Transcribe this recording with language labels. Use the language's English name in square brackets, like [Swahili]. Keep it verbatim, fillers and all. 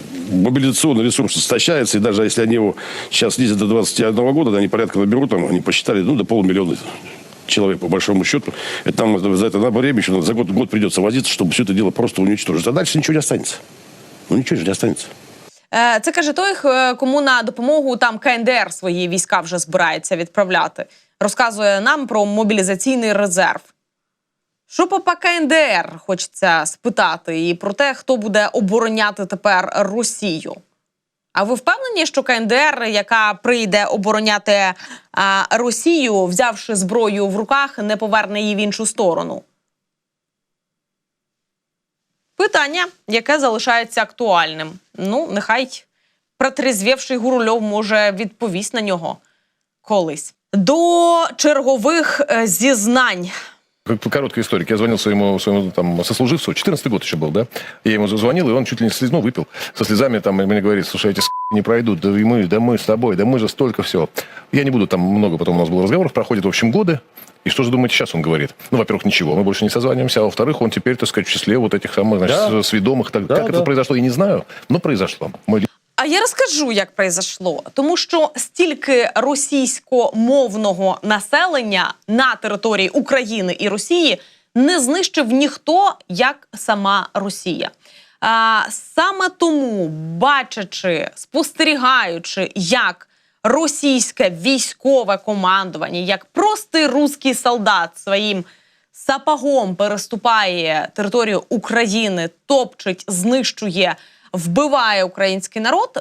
[Russian] мобилизационный ресурс истощается, и даже если они его сейчас снизят до двадцать первого года, да, они порядка наберут, там, они посчитали, ну, до полумиллиона человек, по большому счету. Это там за это на время еще за год, год придется возиться, чтобы все это дело просто уничтожить. А дальше ничего не останется. Ну, ничего же не останется. [Ukrainian] Е, Це каже той, х- кому на допомогу там КНДР свої війська вже збирається відправляти. Розказує нам про мобілізаційний резерв. Що попа КНДР, хочеться спитати, і про те, хто буде обороняти тепер Росію. А ви впевнені, що КНДР, яка прийде обороняти а, Росію, взявши зброю в руках, не поверне її в іншу сторону? Питання, яке залишається актуальним. Ну, нехай протрезвівший Гурульов може відповість на нього колись. До чергових е, зізнань. [Russian] Как по короткой истории. Я звонил своему, своему там, сослуживцу, четырнадцатый год еще был, да? Я ему зазвонил, и он чуть ли не слез, ну, выпил. Со слезами там и мне говорит, слушай, эти с*** не пройдут, да и мы, да мы с тобой, да мы же столько всего. Я не буду там много, потом у нас было разговоров, проходит, в общем, годы. И что же думаете сейчас, он говорит? Ну, во-первых, ничего, мы больше не созваниваемся, а во-вторых, он теперь, так сказать, в числе вот этих самых, значит, Да. сведомых. Так, Да, как это произошло, я не знаю, но произошло. Мой [Ukrainian] А я розкажу, як произошло. Тому що стільки російськомовного населення на території України і Росії не знищив ніхто, як сама Росія. А, саме тому, бачачи, спостерігаючи, як російське військове командування, як простий русський солдат своїм сапогом переступає територію України, топчить, знищує, вбиває український народ.